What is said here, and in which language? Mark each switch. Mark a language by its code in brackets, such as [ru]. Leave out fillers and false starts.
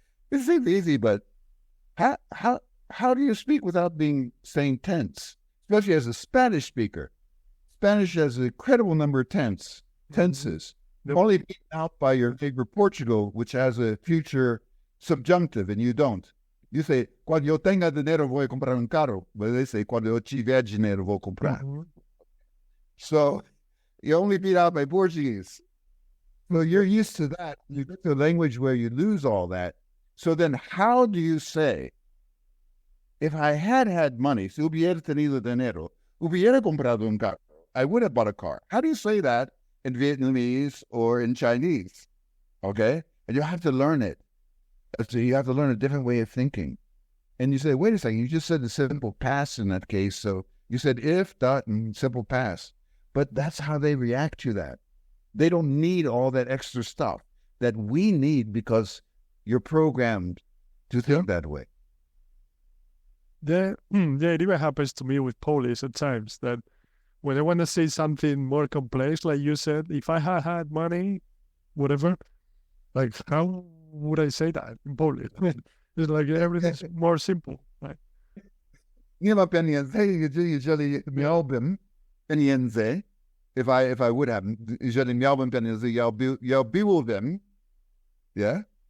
[en] It seems easy, but how do you speak without saying tense? Especially as a Spanish speaker. Spanish has an incredible number of tenses. Only beaten out by your neighbor Portugal, which has a future subjunctive, and you don't. [es] You say, cuando yo tenga dinero voy a comprar un carro. [pt] But they say, cuando yo tiver dinero vou comprar. [en] So you only beat out by Portuguese. So you're used to that. You get to a language where you lose all that. So then how do you say, if I had money, [es] si hubiera tenido dinero, hubiera comprado un carro, [en] I would have bought a car. How do you say that in Vietnamese or in Chinese? Okay? And you have to learn it. So you have to learn a different way of thinking. And you say, wait a second, you just said the simple past in that case. So you said if, dot, and simple past. But that's how they react to that. They don't need all that extra stuff that we need because you're programmed to think that way. Yeah, it even happens to me with Polish at times that when I want to say something more complex, like you said, if I had money, whatever, like how would I say that in Polish? It's like everything's more simple, right? [pl] Nie ma pieniędzy, jeżeli miałbym pieniędzy, [en] if I would have, [pl] jeżeli miałbym pieniędzy, ja byłbym, yeah?